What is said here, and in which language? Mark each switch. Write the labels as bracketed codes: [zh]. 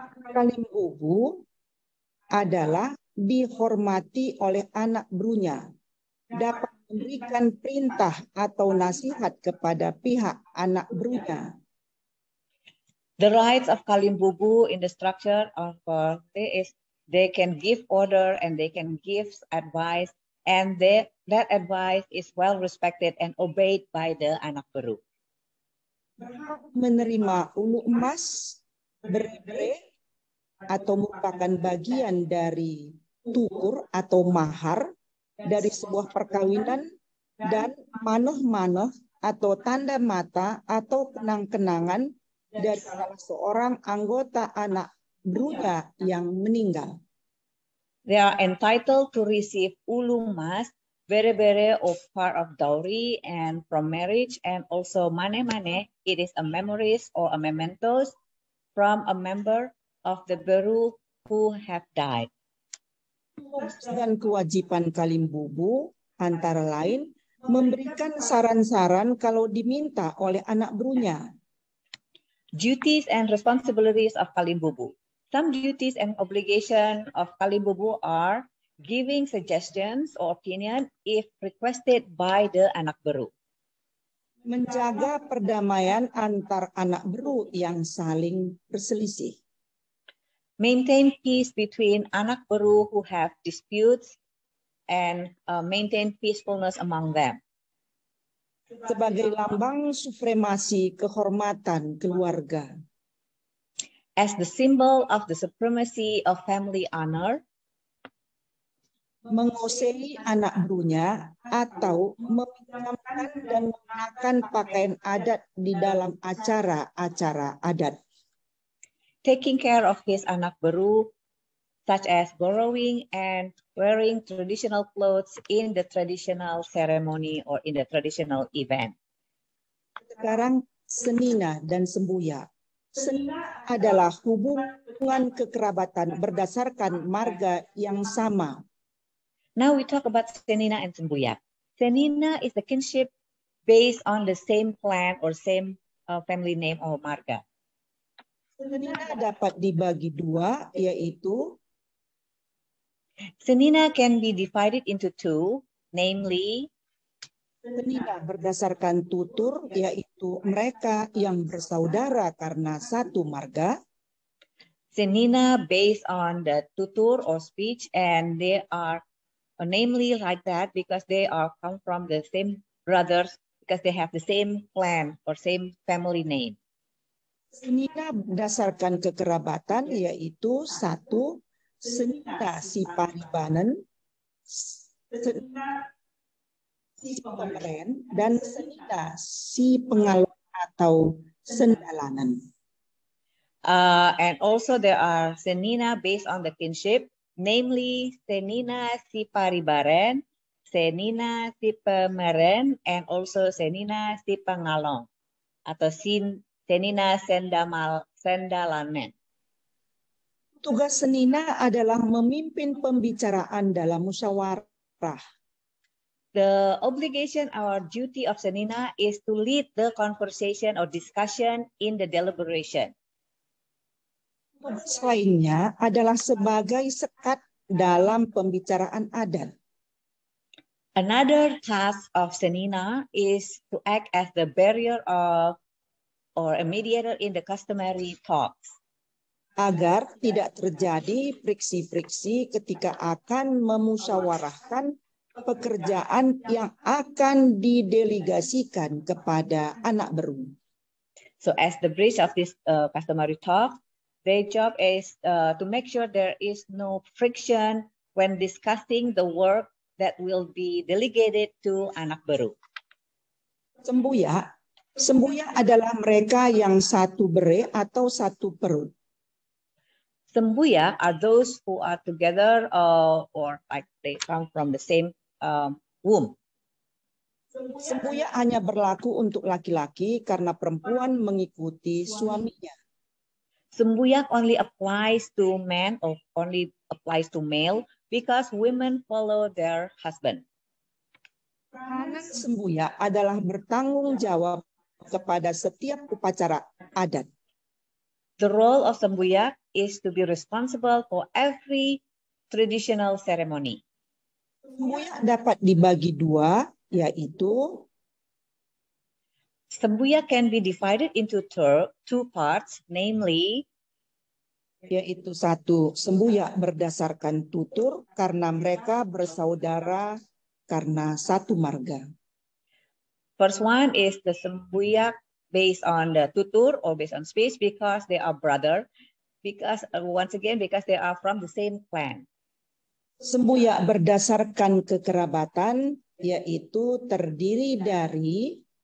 [id] Kalimbubu adalah dihormati oleh anak berunya, dapat memberikan perintah atau nasihat kepada pihak anak berunya. [en] The rights of kalimbubu in the structure of they can give order and they can give advice, and that advice is well respected and obeyed by the anak beru. [id] Menerima ulu emas, bere atau merupakan bagian dari tukur atau mahar dari sebuah perkawinan, dan manoh-manoh atau tanda mata atau kenang-kenangan dari salah seorang anggota anak berunya yang meninggal. [en] They are entitled to receive ulu mas bere-bere or part of dowry and from marriage, and also mane-mane, it is a memories or a mementos from a member of the beru who have died. [id] Dan kewajiban Kalimbubu antara lain memberikan saran-saran kalau diminta oleh anak berunya. [en] Duties and responsibilities of Kalimbubu. Some duties and obligation of Kalimbubu are giving suggestions or opinion if requested by the anak beru. [id] Menjaga perdamaian antar anak beru yang saling berselisih. [en] Maintain peace between anak beru who have disputes and maintain peacefulness among them. [id] Sebagai lambang supremasi kehormatan keluarga. [en] As the symbol of the supremacy of family honor. [id] Menguasai anak berunya atau meminjamkan dan menggunakan pakaian adat di dalam acara-acara adat. [en] Taking care of his anak beru, such as borrowing and wearing traditional clothes in the traditional ceremony or in the traditional event. [id] Sekarang senina dan sembuya. Senina adalah hubungan kekerabatan berdasarkan marga yang sama. [en] Now we talk about senina and sembuyak. Senina is the kinship based on the same clan or same family name or marga. [id] Senina dapat dibagi dua, yaitu [en] senina can be divided into two, namely [id] senina berdasarkan tutur, yaitu mereka yang bersaudara karena satu marga. [en] Senina based on the tutur or speech, and they are namely like that because they are come from the same brothers, because they have the same clan or same family name. [id] Senina berdasarkan kekerabatan, yaitu satu, senina si paribanan, senina si pemeren, dan senina si pengalon atau sendalanan. [en] And also there are senina based on the kinship, namely senina si paribaran, senina si pemeren, and also senina si pengalong atau senina sendalanen. [id] Tugas senina adalah memimpin pembicaraan dalam musyawarah. [en] The obligation or duty of senina is to lead the conversation or discussion in the deliberation. [id] Tugas lainnya adalah sebagai sekat dalam pembicaraan adat. [en] Another task of senina is to act as the barrier of or a mediator in the customary talks. [id] Agar tidak terjadi friksi-friksi ketika akan memusyawarahkan pekerjaan yang akan didelegasikan kepada anak beru. [en] So as the bridge of this customary talk, their job is to make sure there is no friction when discussing the work that will be delegated to anak beru. [id] Sembuya adalah mereka yang satu bere atau satu perut. [en] Sembuya are those who are together or like they come from the same womb. [id] Sembuya hanya berlaku untuk laki-laki karena perempuan mengikuti suaminya. [en] Sembuyak only applies to men or only applies to male because women follow their husband. [id] Peranan sembuyak adalah bertanggung jawab kepada setiap upacara adat. [en] The role of sembuyak is to be responsible for every traditional ceremony. [id] Sembuyak dapat dibagi dua, yaitu [en] sembuyak can be divided into two parts, namely [id] yaitu satu, sembuyak berdasarkan tutur karena mereka bersaudara karena satu marga. [en] First one is the sembuyak based on the tutur or based on speech because they are brother, because once again because they are from the same clan. [id] Sembuyak berdasarkan kekerabatan yaitu terdiri dari.